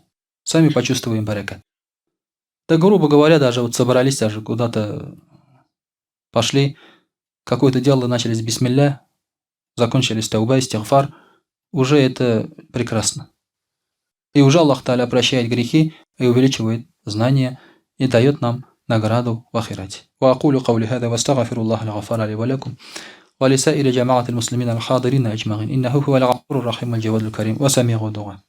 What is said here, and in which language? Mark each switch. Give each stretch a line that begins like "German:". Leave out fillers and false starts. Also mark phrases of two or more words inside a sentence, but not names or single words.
Russian: Сами почувствуем баракат. Да, грубо говоря, даже вот собрались, даже куда-то пошли, какое-то дело начали с бисмилля, закончили с тауба, истигфар, уже это прекрасно. И уже Аллах Тааля прощает грехи и увеличивает знания и дает нам награду в ахирате.
Arabic: وأقول قولي هذا واستغفر الله الغفار لي ولكم ولسائر جماعة المسلمين الحاضرين أجمعين إنه هو الغفور الرحيم الجواد الكريم وسميع الدعاء.